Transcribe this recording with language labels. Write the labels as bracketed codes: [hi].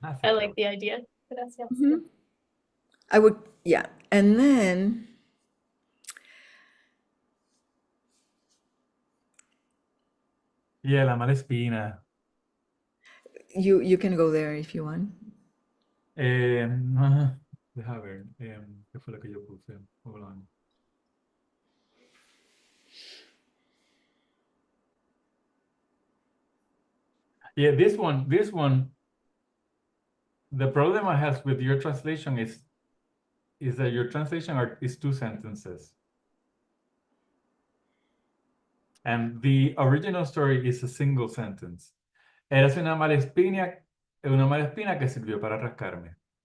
[en] I like the idea. Gracias. I would, yeah, and then [es] yeah, la mala espina. [en] you can go there if you want. [es] Deja ver, ¿qué fue lo que yo puse? [en] Hold on. Yeah, this one, the problem I have with your translation is that your translation is 2 sentences. And the original story is a single sentence. [es] Eras una mala espina que sirvió para rascarme.